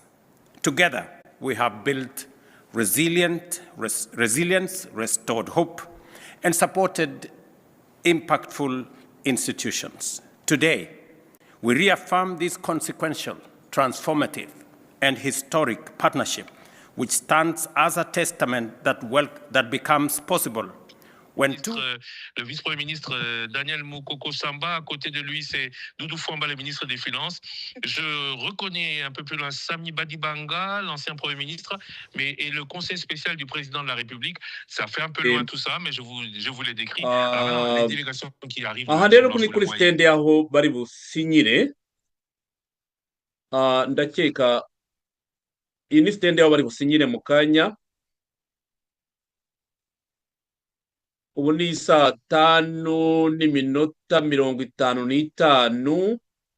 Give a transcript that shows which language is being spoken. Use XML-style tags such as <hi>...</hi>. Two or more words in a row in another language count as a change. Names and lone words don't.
<en>Together, we have built resilience, restored hope, and supported impactful institutions. Today, we reaffirm this consequential, transformative, and historic partnership, which stands as a testament that becomes possible when</en> <fr>le vice-premier ministre Daniel Mukoko Samba, à côté de lui c'est Doudou Fwamba, le ministre des Finances. Je reconnais un peu plus loin Sami Badibanga, l'ancien premier ministre, et le conseil spécial du président de la République. Ça fait un peu loin tout ça, mais je vous l'ai décrit. Alors, les délégations qui arrivent.</fr> <rw>Aha rero kuri stende aho bari businyire, ndakeka iyi ni stende aho bari businyire mu kanya. Ubu ni saa 5:55.</rw>